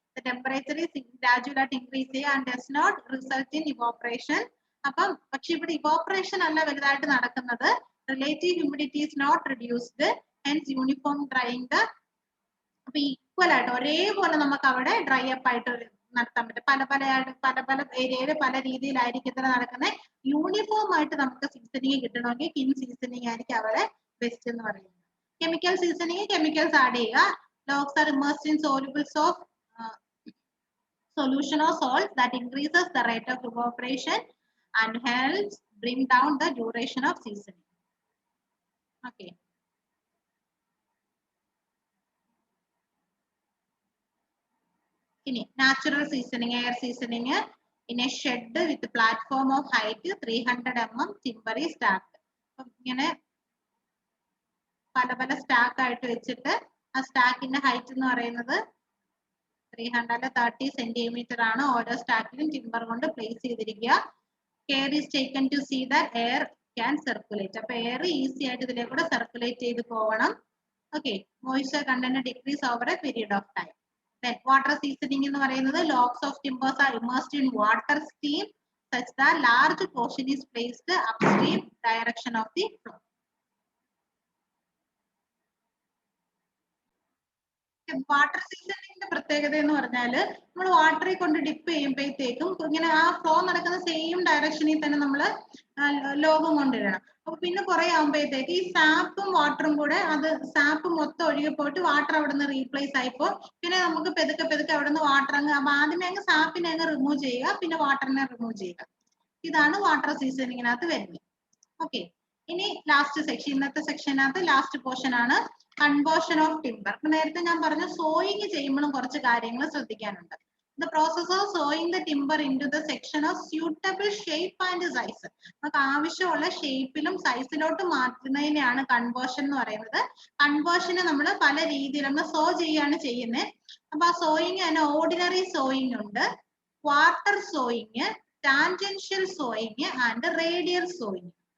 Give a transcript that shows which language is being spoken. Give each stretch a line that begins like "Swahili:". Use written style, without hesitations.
English: The temperature is gradually increase and does not result in evaporation.
Malayalam: അപ്പം പക്ഷെ ഇവിടെ evaporation അല്ല വലുതായിട്ട് നടക്കുന്നത്.
English: Relative humidity is not reduced, hence uniform drying the.
Malayalam: അപ്പൊ ഈക്വൽ ആയിട്ട് ഒരേപോലെ നമുക്ക് അവിടെ ഡ്രൈ അപ്പ് ആയിട്ട് നടത്താൻ പറ്റും. പല ഏരിയയിൽ പല രീതിയിലായിരിക്കും ഇത്ര നടക്കുന്നത്. യൂണിഫോം ആയിട്ട് നമുക്ക് സീസണിങ് കിട്ടണമെങ്കിൽ കിൻ സീസണിങ് ആയിരിക്കും അവിടെ ബെസ്റ്റ് എന്ന് പറയുന്നത്. കെമിക്കൽ സീസണിങ്, കെമിക്കൽസ് ആഡ് ചെയ്യുക.
English: Logs are immersed in solubles of solution of salt that increases the rate of evaporation and helps bring down the duration of seasoning. Okay.
Malayalam: ഇനി natural seasoning, air seasoning
English: in a shed with platform of height 300 mm timber is stacked.
Malayalam: അപ്പം ഇങ്ങനെ പല പല stack ആയിട്ട് വെച്ചിട്ട് ആ സ്റ്റാക്കിന്റെ height എന്ന് പറയുന്നത് 330 സെന്റിമീറ്റർ ആണ്. ഓരോ സ്റ്റാക്കിലും ടിമ്പർ കൊണ്ട് പ്ലേസ് ചെയ്തിരിക്കുക.
English: Care is taken to see that air can circulate.
Malayalam: അപ്പൊ എയർ ഈസി ആയിട്ട് ഇതിലേക്കൂടെ സർക്കുലേറ്റ് ചെയ്ത് പോകണം. Okay.
English: Moisture content decrease over a period of time. Then water seasoning
Malayalam: എന്ന് പറയുന്നത്
English: logs of timbers are immersed in water steam such that large portion is placed upstream direction of the flow.
Malayalam: Water സീസണിങ്ങിന്റെ പ്രത്യേകത എന്ന് പറഞ്ഞാല് നമ്മൾ വാട്ടറിൽ കൊണ്ട് dip ചെയ്യുമ്പോഴത്തേക്കും ഇങ്ങനെ ആ ഫ്ലോ നടക്കുന്ന സെയിം ഡയറക്ഷനിൽ തന്നെ നമ്മൾ ലോകം കൊണ്ടിടണം. അപ്പൊ പിന്നെ കുറെ ആകുമ്പോഴത്തേക്ക് ഈ സാപ്പും വാട്ടറും കൂടെ അത് സാപ്പ് മൊത്തം ഒഴുകി പോയിട്ട് വാട്ടർ അവിടെ നിന്ന് റീപ്ലേസ് ആയിപ്പോ പിന്നെ നമുക്ക് പെതുക്കെ പെതുക്കെ അവിടെ നിന്ന് വാട്ടർ അങ്ങ് അപ്പൊ ആദ്യമേ അങ്ങ് സാപ്പിനെ അങ്ങ് റിമൂവ് ചെയ്യുക, പിന്നെ വാട്ടറിനെ റിമൂവ് ചെയ്യുക. ഇതാണ് വാട്ടർ സീസണിങ്ങിനകത്ത് വരുന്നത്. ഓക്കെ. ഇനി ലാസ്റ്റ് സെക്ഷൻ, ഇന്നത്തെ സെക്ഷനകത്ത് ലാസ്റ്റ് പോർഷൻ ആണ് കൺവേർഷൻ ഓഫ് ടിമ്പർ. നേരത്തെ ഞാൻ പറഞ്ഞു സോയിങ് ചെയ്യുമ്പോഴും കുറച്ച് കാര്യങ്ങൾ ശ്രദ്ധിക്കാനുണ്ട്.
English: The process of sewing the timber into the section of suitable shape and size.
Malayalam: നമുക്ക് ആവശ്യമുള്ള ഷേപ്പിലും സൈസിലോട്ട് മാറ്റുന്നതിനെയാണ് കൺവേർഷൻ എന്ന് പറയുന്നത്. കൺവേർഷന് നമ്മൾ പല രീതിയിൽ നമ്മൾ സോ ചെയ്യാണ് ചെയ്യുന്നത്. അപ്പൊ ആ സോയിങ് തന്നെ ഓർഡിനറി സോയിങ് ഉണ്ട്, quarter sowing, tangential sowing and radial sowing.